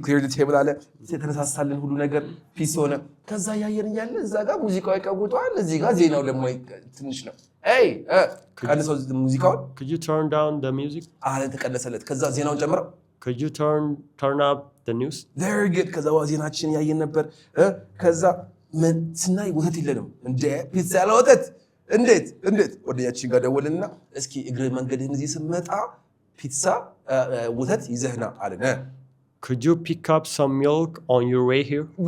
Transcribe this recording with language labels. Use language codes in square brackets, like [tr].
[en] Clear the table [am] አለ ተነሳሳልን ሁሉ ነገር ፒስ ሆነ ከዛ ያየን ያለ እዛ ጋር ሙዚቃው ይቀውጣል እዚህ ጋር ዜናው ደግሞ ትንሽ ነው Hey ቀነሰው ሙዚቃውን [en] Could you turn down the music? [am] አለ ተቀነሰለት ከዛ ዜናውን ጨምረው [en] Could you turn up the news? [am] Very good ከዛ ዜናችን ያየን ነበር ከዛ ምን ስናይ ወተት የለንም እንደ ፒዛ ያለ ወተት እንዴት ወደያችን ጋር ደወልና እስኪ እግረ መንገድህን እዚህ ስመጣ ፒዛ ወተት ይዘህና አለና [en] Could you pick up some milk on your way here?